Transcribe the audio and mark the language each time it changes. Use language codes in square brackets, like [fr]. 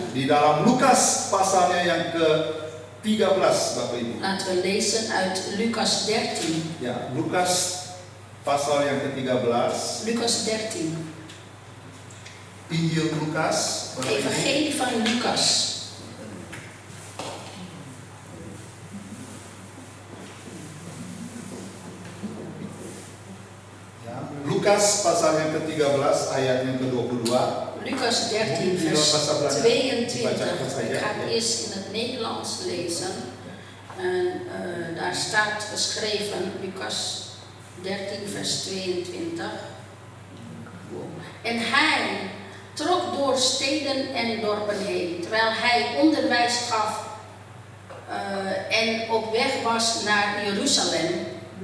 [id] di dalam Lukas pasalnya yang ke-13 Bapak Ibu. [nl] Laten we lezen uit Lucas 13. [id] Ya, Lukas pasal yang ke-13, [nl] Lucas 13. [id] Injil Lukas, Bapak Ibu. [nl] Evangelie van Lucas. [id] Ya, Lukas pasal yang ke-13 ayat yang ke-22. [nl] Lucas 13 vers 22. Ik ga het eerst in het Nederlands lezen. En daar staat geschreven, Lucas 13 vers 22. En hij trok door steden en dorpen heen, terwijl hij onderwijs gaf en op weg was naar Jeruzalem.